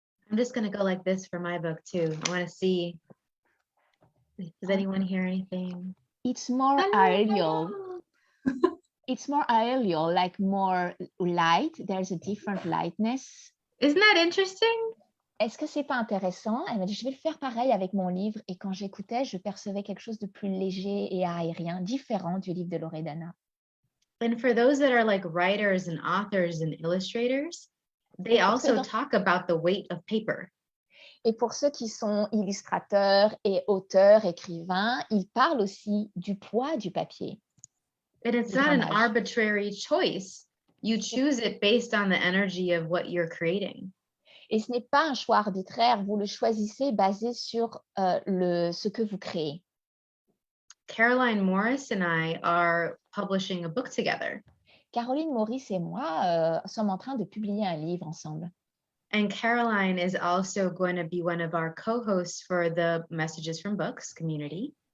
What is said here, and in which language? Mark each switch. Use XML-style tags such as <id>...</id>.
<en>I'm just going to go like this for my book too. I want to see. Does anyone hear anything? It's more aerial. It's more aerial, like more light. There's a different lightness. Isn't that interesting?</en> <fr>Est-ce que c'est pas intéressant? Elle m'a dit, je vais le faire pareil avec mon livre. Et quand j'écoutais, je percevais quelque chose de plus léger et aérien, différent du livre de Loredana.</fr> <en>And for those that are like writers and authors and illustrators, they also talk about the weight of paper.</en> <fr>Et pour ceux qui sont illustrateurs et auteurs, écrivains, ils parlent aussi du poids du papier.</fr> <en>And it's not an arbitrary choice. You choose it based on the energy of what you're creating.</en> <fr>Et ce n'est pas un choix arbitraire, vous le choisissez basé sur ce que vous créez.</fr> <en>Caroline Morris and I are publishing a book together.</en> <fr>Caroline Maurice et moi sommes en train de publier un livre ensemble.</fr> <en>And Caroline is also going to be one of our co-hosts for the Messages from Books community.</en>